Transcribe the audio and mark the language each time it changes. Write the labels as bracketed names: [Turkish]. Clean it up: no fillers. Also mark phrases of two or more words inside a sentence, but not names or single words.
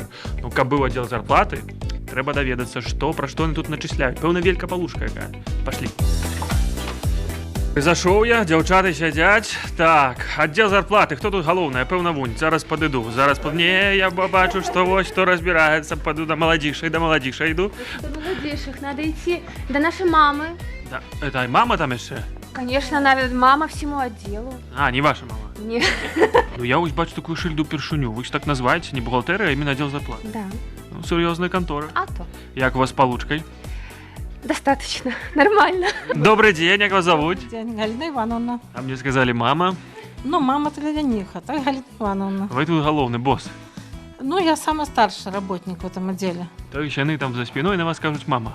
[Belarusian] Ну, каб быў аддзел зарплаты, трэба даведацца, што, пра што яны тут начысляюць. Пэўна, велька-палушка якая. Пашлі. Зашоў я, дзяўчаты сядзяць. Так, аддзел зарплаты, хто тут галоўны? Пэўна, вунь, зараз падыду. Не, я бачу, што вось, што разбіраецца, паду да маладзейшай іду. [Russian] До молодейших надо идти до нашей мамы. Да, это мама там яшчэ? Конечно, она мама всему отделу. А, не ваша мама. Нет. [Belarusian] Ну, я вось бачу такую шыльду першыню. Вы ж так называеце, не бухгалтэрыя, а іменно аддзел зарплаты. [Russian] Да. [Belarusian] Ну, сур'ёзная кантора. [Russian] А то. [Belarusian] Як у вас с получкой? [Russian] Достаточно. Нормально. Добрый день, как вас зовут? День, Галина Ивановна. А мне сказали мама. Ну, мама-то для них, а так Галина Ивановна. Вы тут головный босс. Ну, я самый старший работник в этом отделе. То есть они там за спиной на вас скажут мама.